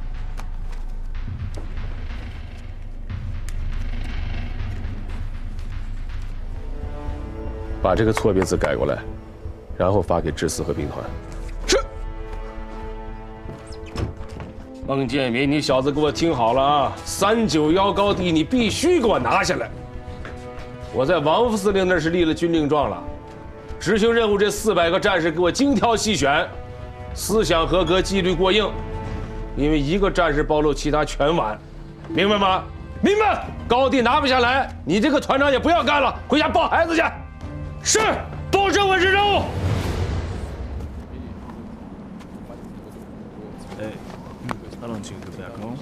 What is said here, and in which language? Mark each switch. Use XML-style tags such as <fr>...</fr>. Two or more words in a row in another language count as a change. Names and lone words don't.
<zh>把这个错别字改过来，然后发给志司和兵团。是。孟建民，你小子给我听好了啊！391高地你必須給我拿下來。我在王副司令那是立了軍令狀了。執行任務這400個戰士給我精挑細選，思想合格，紀律過硬。因為一個戰士暴露，其他全完，明白嗎？明白。高地拿不下來，你這個團長也不要幹了，回家抱孩子去。是，保證完成任務。</zh> <en>How long till you go back home?</en>